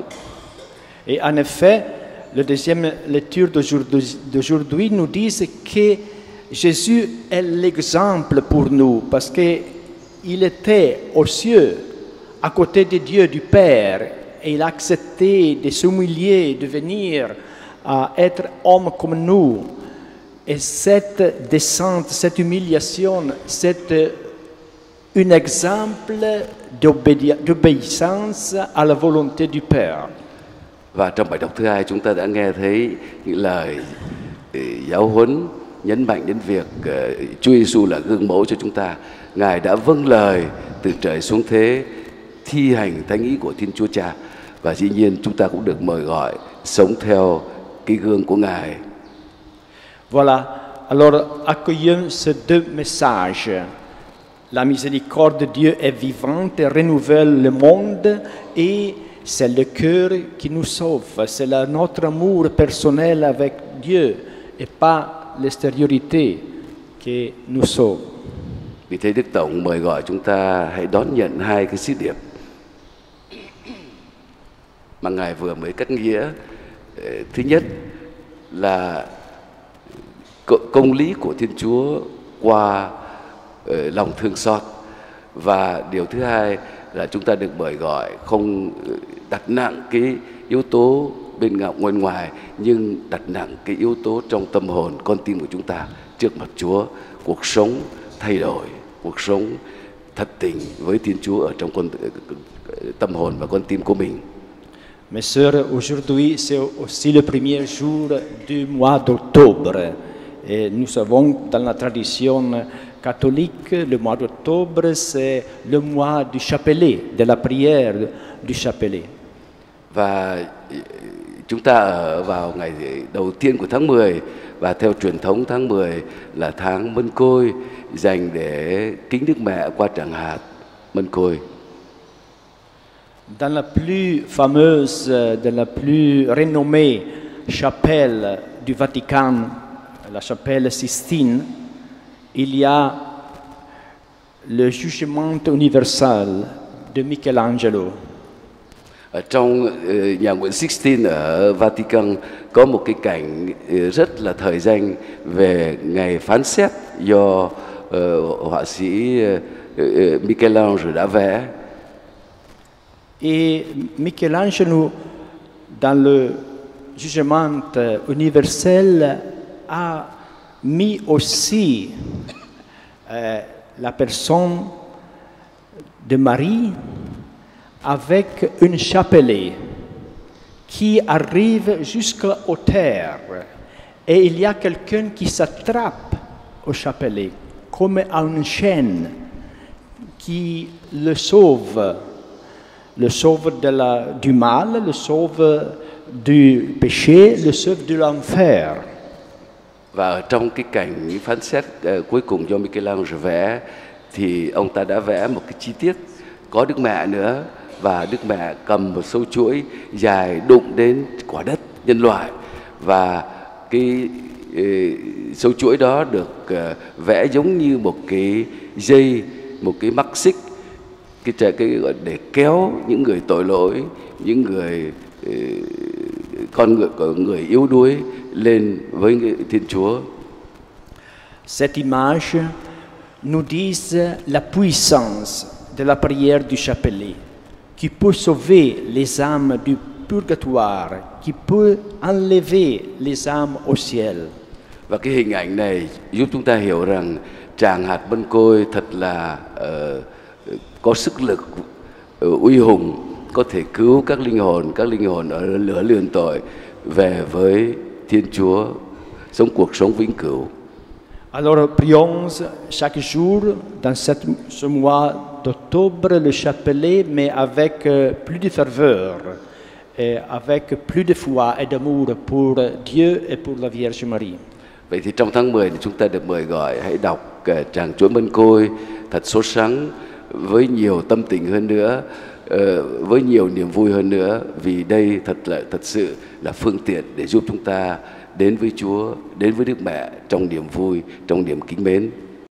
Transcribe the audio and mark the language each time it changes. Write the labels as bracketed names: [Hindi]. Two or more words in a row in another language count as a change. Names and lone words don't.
[French] Et en effet, la deuxième lecture d'aujourd'hui nous dit que Jésus est l'exemple pour nous parce qu'il était aux cieux, à côté de Dieu, du Père, et il a accepté de s'humilier, de venir à être homme comme nous. Et cette descente, cette humiliation, c'est un exemple d'obéissance à la volonté du Père. [Vietnamese] Và trong bài đọc thứ hai chúng ta đã nghe thấy những lời giáo huấn nhấn mạnh đến việc Chúa Giêsu là gương mẫu cho chúng ta. Ngài đã vâng lời từ trời xuống thế, thi hành thánh ý của Thiên Chúa Cha, và dĩ nhiên chúng ta cũng được mời gọi sống theo cái gương của Ngài. [French] Voilà, alors accueillons ces deux messages. La miséricorde de Dieu est vivante et renouvelle le monde, et c'est le cœur qui nous sauve, c'est notre amour personnel avec Dieu et pas l'extériorité qui nous sauve. [Vietnamese] Vì thế Đức Tổng mời gọi chúng ta hãy đón nhận hai cái sứ điệp mà Ngài vừa mới cắt nghĩa. Thứ nhất là công lý của Thiên Chúa qua lòng thương xót, và điều thứ hai là chúng ta được mời gọi không đặt nặng cái yếu tố bên ngoài ngoài, nhưng đặt nặng cái yếu tố trong tâm hồn, con tim của chúng ta trước mặt Chúa, cuộc sống thay đổi, cuộc sống thật tình với Thiên Chúa ở trong tâm hồn và con tim của mình. [French] Mes sœurs, aujourd'hui c'est aussi le premier jour du mois d'octobre. Et nous savons dans la tradition catholique, le mois d'octobre c'est le mois du chapelet, de la prière du chapelet. [Vietnamese] Và chúng ta ở vào ngày đầu tiên của tháng 10, và theo truyền thống tháng 10 là tháng Mân Côi, dành để kính Đức Mẹ qua tràng hạt Mân Côi. [French] Dans la plus fameuse, de la plus renommée chapelle du Vatican, la chapelle Sistine, il y a le jugement universel de Michelangelo. [Vietnamese] Ở trong nhà nguyện Sixtine ở Vatican có một cái cảnh rất là thời danh về ngày phán xét do họa sĩ Michelangelo đã vẽ. [French] Et Michelangelo, dans le jugement universel, a mis aussi la personne de Marie avec une chapelet qui arrive jusqu'au terre. Et il y a quelqu'un qui s'attrape au chapelet, comme à une chaîne, qui le sauve du mal, le sauve du péché, le sauve de l'enfer. [Vietnamese] Và ở trong cái cảnh phán xét cuối cùng do Michelangelo vẽ, thì ông ta đã vẽ một cái chi tiết có Đức Mẹ nữa, và Đức Mẹ cầm một sâu chuỗi dài đụng đến quả đất nhân loại, và cái sâu chuỗi đó được vẽ giống như một cái dây, một cái mắc xích, cái gọi để kéo những người tội lỗi, những người người yếu đuối lên với Thiên Chúa. [French] Cette image nous dit la puissance de la prière du chapelet, qui peut sauver les âmes du purgatoire, qui peut enlever les âmes au ciel. [Vietnamese] Và cái hình ảnh này giúp chúng ta hiểu rằng tràng hạt mân côi thật là có sức lực uy hùng, có thể cứu các linh hồn ở lửa luyện tội về với Thiên Chúa, sống cuộc sống vĩnh cửu. [French] Alors prions chaque jour dans ce mois d'octobre le chapelet, mais avec plus de ferveur, et avec plus de foi et d'amour pour Dieu et pour la Vierge Marie. [Vietnamese] Vậy thì trong tháng 10 thì chúng ta được mời gọi hãy đọc tràng Chúa Mân Côi thật sốt sắng, với nhiều tâm tình hơn nữa, với nhiều niềm vui hơn nữa, vì đây thật sự là phương tiện để giúp chúng ta đến với Chúa, đến với Đức Mẹ trong niềm vui, trong niềm kính mến.